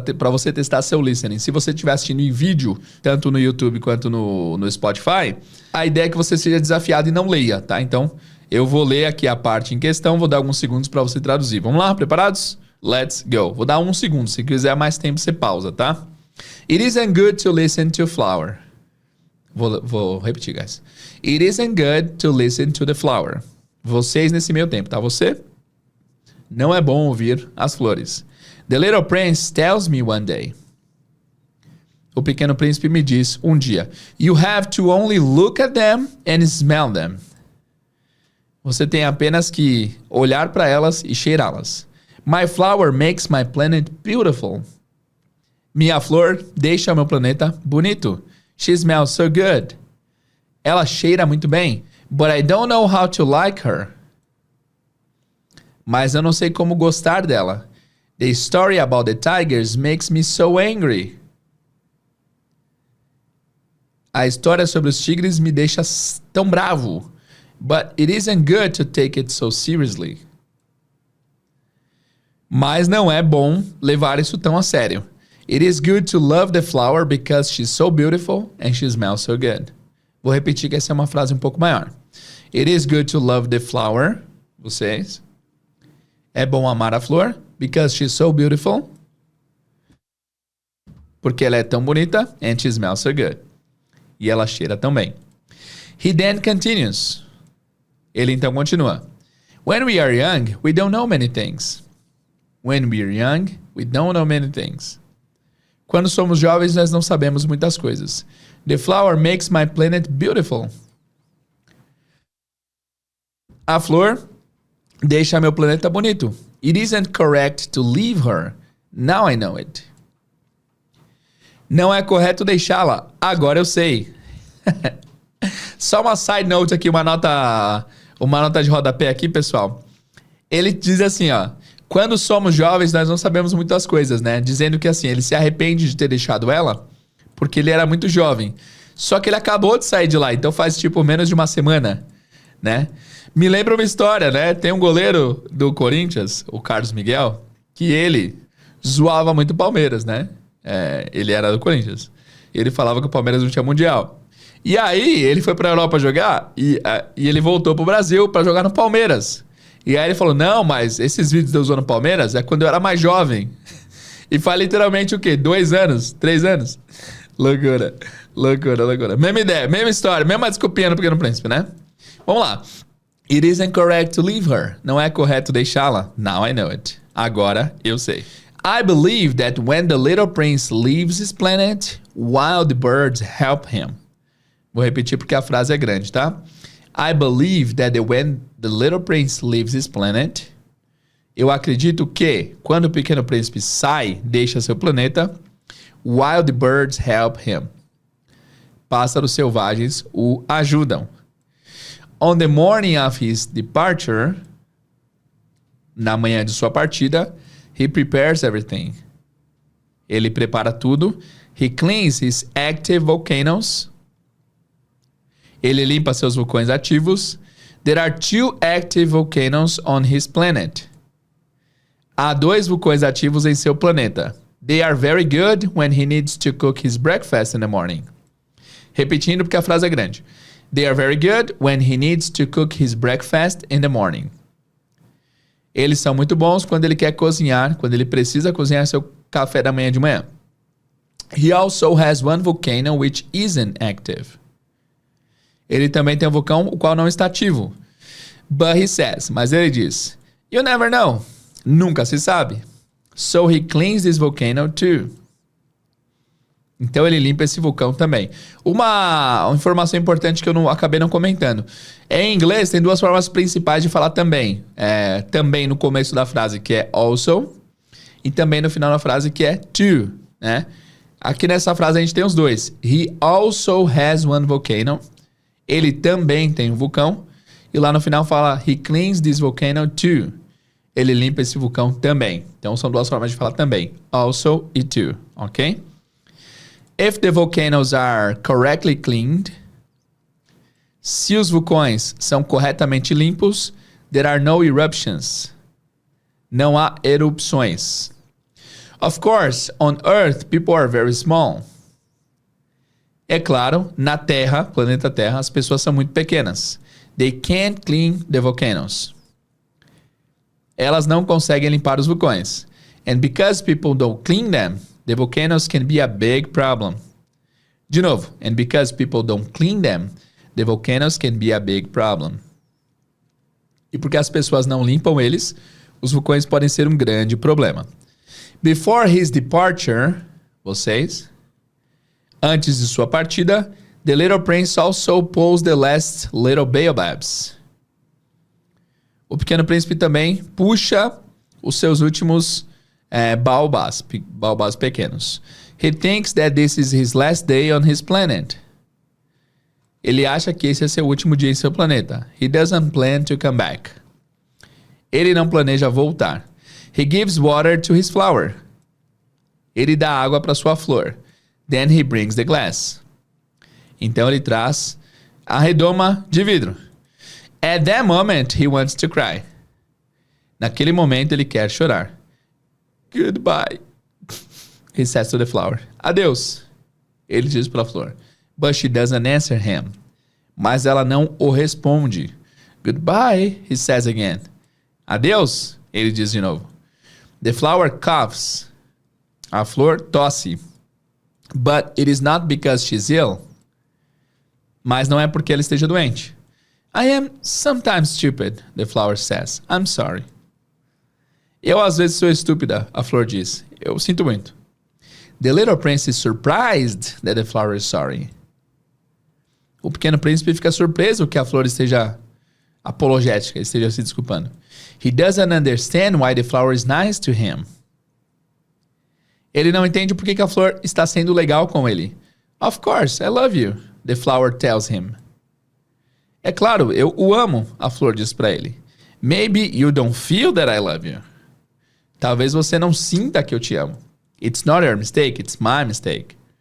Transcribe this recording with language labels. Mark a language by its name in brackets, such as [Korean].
[Portuguese] Pra você testar seu listening. Se você estiver assistindo em vídeo, tanto no YouTube quanto no Spotify, a ideia é que você seja desafiado e não leia, tá? Então, eu vou ler aqui a parte em questão, vou dar alguns segundos pra você traduzir. Vamos lá? Preparados? [English] Let's go. [Portuguese] Vou dar 1 segundo. Se quiser mais tempo, você pausa, tá? [English] It isn't good to listen to flower. [Portuguese] Vou repetir, [English] guys. It isn't good to listen to the flower. [Portuguese] Vocês nesse meio tempo, tá? Você... não é bom ouvir as flores. [English] The little prince tells me one day. [Portuguese] O pequeno príncipe me diz um dia. [English] You have to only look at them and smell them. [Portuguese] Você tem apenas que olhar para elas e cheirá-las. [English] My flower makes my planet beautiful. [Portuguese] Minha flor deixa meu planeta bonito. [English] She smells so good. [Portuguese] Ela cheira muito bem. [English] But I don't know how to like her. [Portuguese] Mas eu não sei como gostar dela. [English] The story about the tigers makes me so angry. [Portuguese] A história sobre os tigres me deixa tão bravo. [English] But it isn't good to take it so seriously. [Portuguese] Mas não é bom levar isso tão a sério. [English] It is good to love the flower because she's so beautiful and she smells so good. [Portuguese] Vou repetir que essa é uma frase um pouco maior. [English] It is good to love the flower. [Portuguese] Vocês... é bom amar a flor, [English] because she's so beautiful. [Portuguese] Porque ela é tão bonita, [English] and she smells so good. [Portuguese] E ela cheira tão bem. [English] He then continues. [Portuguese] Ele então continua. [English] When we are young, we don't know many things. When we are young, we don't know many things. [Portuguese] Quando somos jovens, nós não sabemos muitas coisas. [English] The flower makes my planet beautiful. [Portuguese] A flor deixa meu planeta bonito. [English] It isn't correct to leave her. Now I know it. [Portuguese] Não é correto deixá-la. Agora eu sei. Só uma [English] side note [Portuguese] aqui, uma nota de rodapé aqui, pessoal. Ele diz assim, ó. Quando somos jovens, nós não sabemos muitas coisas, né? Dizendo que assim, ele se arrepende de ter deixado ela porque ele era muito jovem. Só que ele acabou de sair de lá, então faz tipo menos de uma semana, né? Me lembra uma história, né? Tem um goleiro do Corinthians, o Carlos Miguel, que ele zoava muito o Palmeiras, né? Ele era do Corinthians. Ele falava que o Palmeiras não tinha mundial. E aí, ele foi pra Europa jogar e ele voltou pro Brasil pra jogar no Palmeiras. E aí ele falou, não, mas esses vídeos de eu usando Palmeiras é quando eu era mais jovem. E faz literalmente o quê? 2 anos? 3 anos? Loucura, loucura, loucura. Mesma ideia, mesma história, mesma desculpinha no Pequeno Príncipe, né? Vamos lá. [English] It isn't correct to leave her. [Portuguese] Não é correto deixá-la. [English] Now I know it. [Portuguese] Agora eu sei. [English] I believe that when the little prince leaves his planet, wild birds help him. [Portuguese] Vou repetir porque a frase é grande, tá? [English] I believe that when the little prince leaves his planet, [Portuguese] eu acredito que quando o pequeno príncipe sai, deixa seu planeta, [English] wild birds help him. [Portuguese] Pássaros selvagens o ajudam. [English] On the morning of his departure, [Portuguese] na manhã de sua partida, [English] he prepares everything. [Portuguese] Ele prepara tudo. [English] He cleans his active volcanoes. [Portuguese] Ele limpa seus vulcões ativos. [English] There are 2 active volcanoes on his planet. [Portuguese] Há 2 vulcões ativos em seu planeta. [English] They are very good when he needs to cook his breakfast in the morning. [Portuguese] Repetindo porque a frase é grande. [English] They are very good when he needs to cook his breakfast in the morning. [Portuguese] Eles são muito bons quando ele quer cozinhar, quando ele precisa cozinhar seu café da manhã de manhã. [English] He also has one volcano which isn't active. [Portuguese] Ele também tem um vulcão o qual não está ativo. [English] But he says, [Portuguese] mas ele diz, [English] you never know. [Portuguese] Nunca se sabe. [English] So he cleans this volcano too. [Portuguese] Então ele limpa esse vulcão também. Uma informação importante que eu acabei não comentando. Em inglês tem 2 formas principais de falar também. Também no começo da frase, que é also. E também no final da frase, que é to. Né? Aqui nessa frase a gente tem os 2. [English] He also has one volcano. [Portuguese] Ele também tem um vulcão. E lá no final fala, [English] he cleans this volcano too. [Portuguese] Ele limpa esse vulcão também. Então são 2 formas de falar também. [English] Also e to. Ok? If the volcanoes are correctly cleaned, [Portuguese] se os vulcões são corretamente limpos, [English] there are no eruptions. [Portuguese] Não há erupções. [English] Of course, on Earth, people are very small. [Portuguese] É claro, na Terra, planeta Terra, as pessoas são muito pequenas. [English] They can't clean the volcanoes. [Portuguese] Elas não conseguem limpar os vulcões. [English] And because people don't clean them, the volcanoes can be a big problem. [Portuguese] De novo, [English] and because people don't clean them, the volcanoes can be a big problem. [Portuguese] E porque as pessoas não limpam eles, os vulcões podem ser um grande problema. [English] Before his departure, [Portuguese] vocês, antes de sua partida, [English] the little prince also pulls the last little baobabs. [Portuguese] O pequeno príncipe também puxa os seus últimos baobás pequenos. [English] He thinks that this is his last day on his planet. [Portuguese] Ele acha que esse é seu último dia em seu planeta. [English] He doesn't plan to come back. [Portuguese] Ele não planeja voltar. [English] He gives water to his flower. [Portuguese] Ele dá água para sua flor. [English] Then he brings the glass. [Portuguese] Então ele traz a redoma de vidro. [English] At that moment, he wants to cry. [Portuguese] Naquele momento, ele quer chorar. [English] Goodbye, he says to the flower. [Portuguese] Adeus, ele diz para a flor. [English] But she doesn't answer him. [Portuguese] Mas ela não o responde. [English] Goodbye, he says again. [Portuguese] Adeus, ele diz de novo. [English] The flower coughs. [Portuguese] A flor tosse. [English] But it is not because she's ill. [Portuguese] Mas não é porque ela esteja doente. [English] I am sometimes stupid, the flower says. I'm sorry. [Portuguese] Eu às vezes sou estúpida, a flor diz. Eu sinto muito. [English] The little prince is surprised that the flower is sorry. [Portuguese] O pequeno príncipe fica surpreso que a flor esteja apologética, esteja se desculpando. [English] He doesn't understand why the flower is nice to him. [Portuguese] Ele não entende por que a flor está sendo legal com ele. [English] Of course, I love you, the flower tells him. [Portuguese] É claro, eu o amo, a flor diz para ele. [English] Maybe you don't feel that I love you. [Portuguese] Talvez você não sinta que eu te amo. [English] It's not your mistake, it's my mistake.